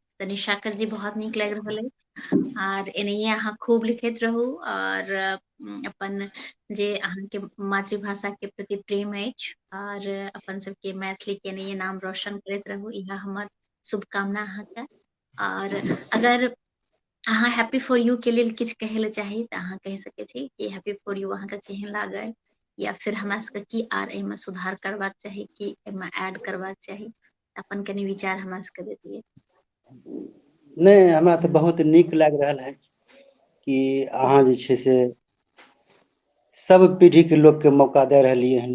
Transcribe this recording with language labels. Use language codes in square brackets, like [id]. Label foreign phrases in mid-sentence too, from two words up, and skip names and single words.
[mai] तऽ निशाकर जी बहुत नीक लागि रहल अछि। और एनाहिए अहाँ खूब लिखैत रहू, और अपन जे अहाँके मातृभाषा के प्रति प्रेम अछि, और अपन सबके मैथिली के एनाहिए नाम रोशन करैत रहू, इएह हमर शुभकामना अहाँके। और अगर अहाँ हैप्पी फॉर यू के लेल किछु कहै लए चाही तऽ अहाँ कहि सकै छी कि हैप्पी फॉर यू अहाँके केहन लागल, या फिर हमरा सबके की आर एहिमे सुधार करबाक चाही, की एहिमे ऐड करबाक चाही, अपन कनि विचार हमरा सबके दैतियै। नहीं, हमरा तऽ बहुत नीक लागि रहल है कि अहाँ जे छै से सब पीढ़ी के लोग के मौका दे रहलियै हन।